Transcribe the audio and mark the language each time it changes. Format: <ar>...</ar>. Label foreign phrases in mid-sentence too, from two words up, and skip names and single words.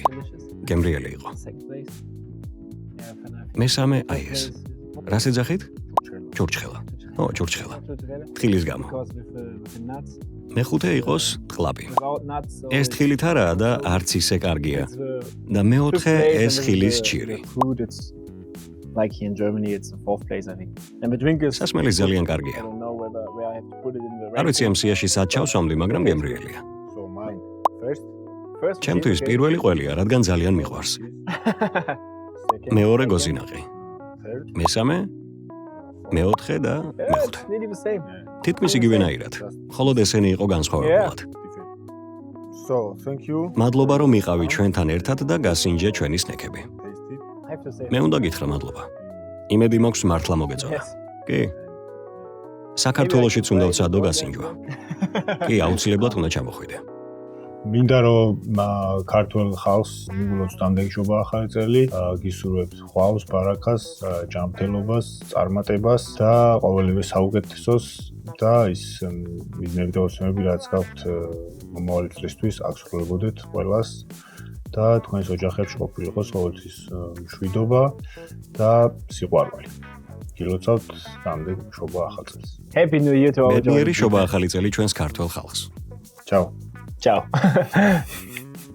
<ka>გემრიელი იყო. მესამე აი ეს. რას ეძახით? ჩურჩხელა. ჩურჩხელა. თხილის გამო. მეხუთე იყოს ტყლაპი. ეს თხილით არაა და არც ისე კარგია. და მეოთხე ეს ხილის ჭირი.</ka> <en>Like here in Germany it's the fourth place I think. And the drink is</en> <ka>სასმელი ძალიან კარგია. არ ვიცი ამ სიაში სად ჩავსვამდი, მაგრამ გემრიელია.</ka> <en>So mine first</en> <ka>ჩემთვის პირველი ყველია, რადგან ძალიან მიყვარს. მეორე გოზინაღი. მესამე, მეოთხე და მეხუთე. თითქმის იგივენაირად. ხოლო ესენი იყო განსხვავებულად.</ka> <en>So, thank you.</en> <ka>მადლობა რომ იყავი ჩვენთან ერთად და გასინჯე ჩვენი სნეკები. მე უნდა გითხრა მადლობა. იმედი მაქვს მართლა მოგეწონა. კი. საქართველოშიც უნდა ვცადო გასინჯვა. კი, აუცილებლად უნდა ჩამოხვიდე. მინდა რომ ქართულ ხალხს მიგულოთ დამდეგშობა ახალი წელი, გისურვებთ ხვალს, ბარაქას, ჯანმრთელობას, წარმატებას და ყოველივე საუკეთესოს და ის მიზნები და ოცნებები რაც გაქვთ მომავალი წლისთვის აღსრულებოდეთ ყველას და თქვენს ოჯახებში ყოფილიყოს ყოველთვის მშვიდობა და სიყვარული. გილოცავთ დამდეგ შობა ახალ წელს.</ka> <en>Happy New Year to all.</en> <ka>მედნიერი შობა ახალი წელი ჩვენს ქართველ ხალხს. Ciao. Ciao.</ka>